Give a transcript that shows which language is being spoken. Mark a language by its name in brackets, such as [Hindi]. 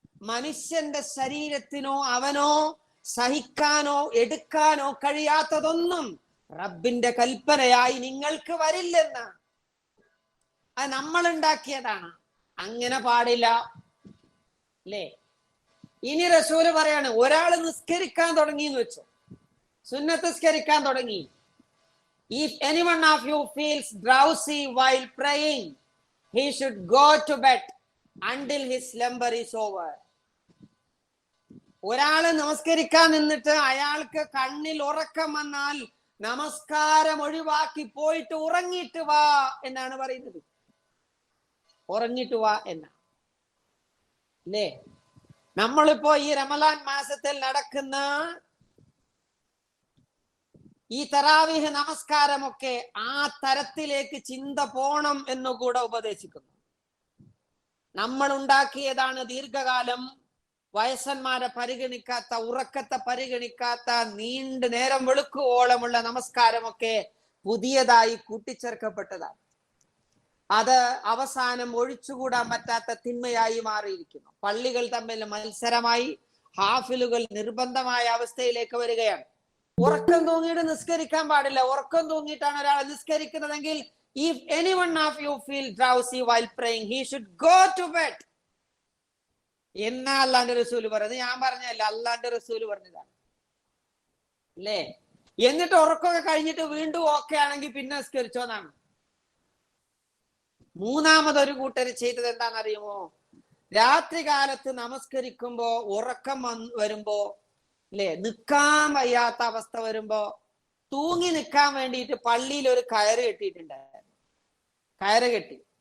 [Malayalam] മനുഷ്യന്റെ ശരീരത്തിനോ അവനോ സഹിക്കാനോ എടുക്കാനോ കഴിയാത്തതൊന്നും റബ്ബിന്റെ കൽപ്പനയായി നിങ്ങൾക്ക് വരില്ലെന്ന്. അത് നമ്മൾ ഉണ്ടാക്കിയതാണ്. അങ്ങനെ പാടില്ല അല്ലേ? ഇനി റസൂല് പറയാണ്, ഒരാള് നിസ്കരിക്കാൻ തുടങ്ങി എന്ന് വെച്ചോ, സുന്നത്ത് നിസ്കരിക്കാൻ തുടങ്ങി. [English] If anyone of you feels drowsy while praying, he should go to bed until his slumber is over. [Malayalam] ഒരാള് നമസ്കരിക്കാൻ നിന്നിട്ട് അയാൾക്ക് കണ്ണിൽ ഉറക്കം വന്നാൽ നമസ്കാരം ഒഴിവാക്കി പോയിട്ട് ഉറങ്ങിയിട്ട് വാ എന്നാണ് പറയുന്നത്. ഉറങ്ങിയിട്ട് വാ എന്നാ അല്ലേ? നമ്മളിപ്പോ ഈ റമളാൻ മാസത്തിൽ നടക്കുന്ന ഈ തറാവീഹ് നമസ്കാരമൊക്കെ ആ തരത്തിലേക്ക് ചിന്ത പോണം എന്നുകൂടെ ഉപദേശിക്കുന്നു. നമ്മൾ ഉണ്ടാക്കിയതാണ് ദീർഘകാലം വയസ്സന്മാരെ പരിഗണിക്കാത്ത, ഉറക്കത്തെ പരിഗണിക്കാത്ത, നീണ്ടു നേരം വെളുക്കുവോളമുള്ള നമസ്കാരമൊക്കെ പുതിയതായി കൂട്ടിച്ചേർക്കപ്പെട്ടതാണ്. അത് അവസാനം ഒഴിച്ചുകൂടാൻ പറ്റാത്ത തിന്മയായി മാറിയിരിക്കുന്നു. പള്ളികൾ തമ്മിൽ മത്സരമായി, ഹാഫിലുകൾ നിർബന്ധമായ അവസ്ഥയിലേക്ക് വരികയാണ്. ഉറക്കം തൂങ്ങിയിട്ട് നിസ്കരിക്കാൻ പാടില്ല. ഉറക്കം തൂങ്ങിയിട്ടാണ് ഒരാൾ നിസ്കരിക്കുന്നതെങ്കിൽ [English] if anyone of you feel drowsy while praying, he should go to bed [Malayalam] എന്നാ അള്ളാന്റെ റസൂല് പറഞ്ഞത്. ഞാൻ പറഞ്ഞല്ല, അള്ളാന്റെ റസൂല് പറഞ്ഞതാണ് അല്ലേ? എന്നിട്ട് ഉറക്കമൊക്കെ കഴിഞ്ഞിട്ട് വീണ്ടും ഓക്കെ ആണെങ്കിൽ പിന്നെ നിസ്കരിച്ചോന്നാണ്. മൂന്നാമതൊരു കൂട്ടർ ചെയ്തത് എന്താണെന്നറിയുമോ? രാത്രി കാലത്ത് നമസ്കരിക്കുമ്പോ ഉറക്കം വരുമ്പോ അല്ലെ, നിൽക്കാൻ വയ്യാത്ത അവസ്ഥ വരുമ്പോ തൂങ്ങി നിൽക്കാൻ വേണ്ടിയിട്ട് പള്ളിയിൽ ഒരു കയറ് കെട്ടിയിട്ടുണ്ടായിരുന്നു. കയറ് കെട്ടി.